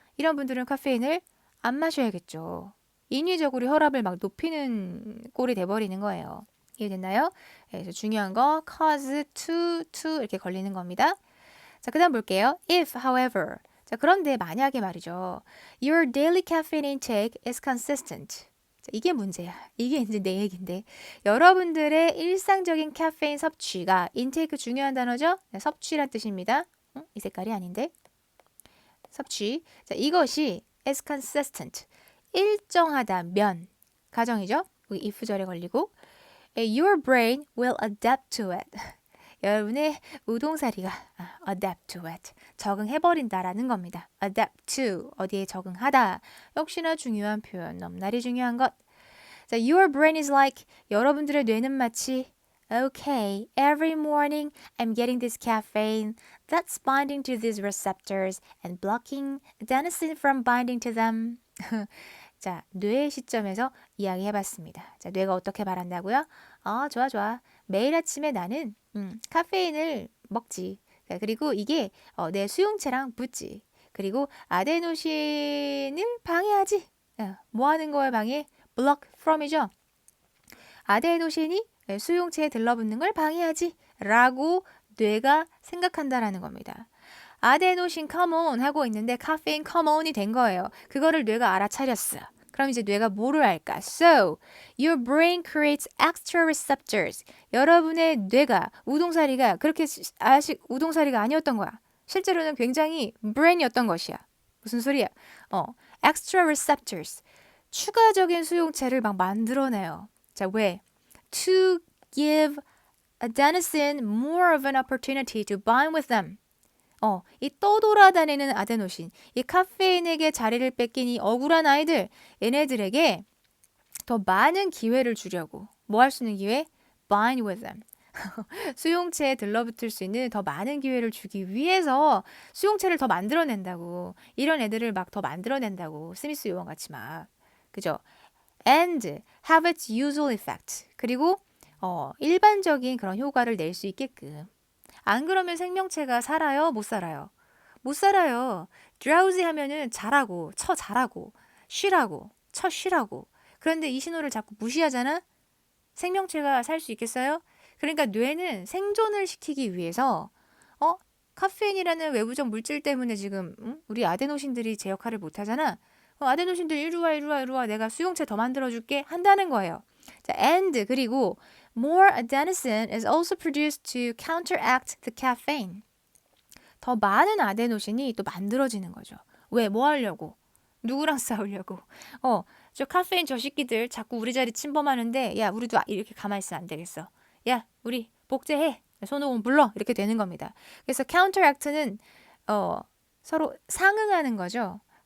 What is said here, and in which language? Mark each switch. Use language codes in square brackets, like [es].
[ko] 이런 분들은 카페인을 안 마셔야겠죠. 인위적으로 혈압을 막 높이는 꼴이 돼버리는 거예요. 이해됐나요? 그래서 중요한 거 [en] cause to [ko] 이렇게 걸리는 겁니다. 자, 그다음 볼게요. [en] If, however. [ko] 자, 그런데 만약에 말이죠. [en] Your daily caffeine intake is consistent. [ko] 자, 이게 문제야. 이게 이제 내 얘긴데. 여러분들의 일상적인 카페인 섭취가 인테이크 중요한 단어죠? 네, 섭취란 뜻입니다. 이 색깔이 아닌데. 섭취. 자, 이것이 [en] is consistent. [ko] 일정하다면 가정이죠? 여기 if절에 걸리고 [en] your brain will adapt to it. [ko] 여러분의 우동사리가 [en] adapt to it. [ko] 적응해버린다라는 겁니다. [en] adapt to. [ko] 어디에 적응하다. 역시나 중요한 표현. 넘날이 중요한 것. [en] 자, your brain is like [ko] 여러분들의 뇌는 마치 [en] Okay, every morning I'm getting this caffeine that's binding to these receptors and blocking adenosine from binding to them. [ko] 자, 뇌의 시점에서 이야기해봤습니다. 자, 뇌가 어떻게 말한다고요? 좋아, 좋아. 매일 아침에 나는 카페인을 먹지. 그리고 이게 내 수용체랑 붙지. 그리고 아데노신을 방해하지. 뭐 하는 거에 방해? block from이죠. 아데노신이 수용체에 들러붙는 걸 방해하지. 라고 뇌가 생각한다라는 겁니다. 아데노신 컴온 하고 있는데 카페인 컴온이 된 거예요. 그거를 뇌가 알아차렸어. 그럼 이제 뇌가 뭐를 할까? [en] So, your brain creates extra receptors. [ko] 여러분의 뇌가 우동사리가 그렇게 우동사리가 아니었던 거야. 실제로는 굉장히 brain이었던 것이야. 무슨 소리야? extra receptors. 추가적인 수용체를 막 만들어내요. 자, 왜? [en] To give adenosine more of an opportunity to bind with them. [ko] 이 떠돌아다니는 아데노신, 이 카페인에게 자리를 뺏긴 이 억울한 아이들, 얘네들에게 더 많은 기회를 주려고. 뭐 할 수 있는 기회? [en] Bind with them. [ko] 수용체에 들러붙을 수 있는 더 많은 기회를 주기 위해서 수용체를 더 만들어낸다고. 이런 애들을 막 더 만들어낸다고. 스미스 요원 같이 막. 그죠? [en] And have its usual effect. [ko] 그리고 일반적인 그런 효과를 낼 수 있게끔. 안 그러면 생명체가 살아요? 못 살아요? 못 살아요. drowsy 하면은 자라고, 자라고, 쉬라고, 쉬라고. 그런데 이 신호를 자꾸 무시하잖아? 생명체가 살 수 있겠어요? 그러니까 뇌는 생존을 시키기 위해서 카페인이라는 외부적 물질 때문에 지금 우리 아데노신들이 제 역할을 못 하잖아. 아데노신들 이리 와, 이리 와, 이리 와. 내가 수용체 더 만들어줄게. 한다는 거예요. [en] 자, and 그리고 more adenosine is also produced to counteract the caffeine. [ko] 더 많은 아데노신이 또 만들어지는 거죠. 왜? 뭐 하려고? 누구랑 싸우려고? 저 카페인 저 새끼들 자꾸 우리 자리 침범하는데 야, 우리도 이렇게 가만히 있으면 안 되겠어. 야, 우리 복제해. 손오공 불러. 이렇게 되는 겁니다. 그래서 counteract는 서로 상응하는 거죠.